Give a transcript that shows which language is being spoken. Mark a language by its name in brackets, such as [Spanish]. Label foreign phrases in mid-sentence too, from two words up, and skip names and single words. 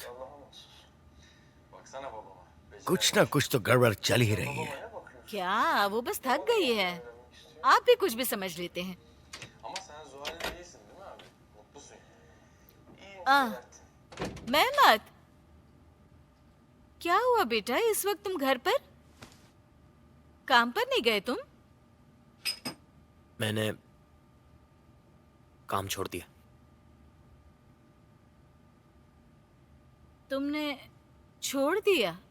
[Turkish] Allah'a mahsus. Baksana babama. [Hindi] कुछ ना कुछ तो गड़बड़ चल ही रही है। [Turkish] Ne bakıyorsun? [Hindi] क्या वो बस थक गई है? आप भी कुछ भी समझ लेते हैं। [Turkish] Ama sen Zuhal'in değilsin değil mi abi? Mutlusun. İyi Aa. Mert. [Hindi] मेहमत, क्या हुआ बेटा? इस वक्त तुम घर पर? काम पर नहीं गए तुम? मैंने काम छोड़ दिया। तुमने छोड़ दिया?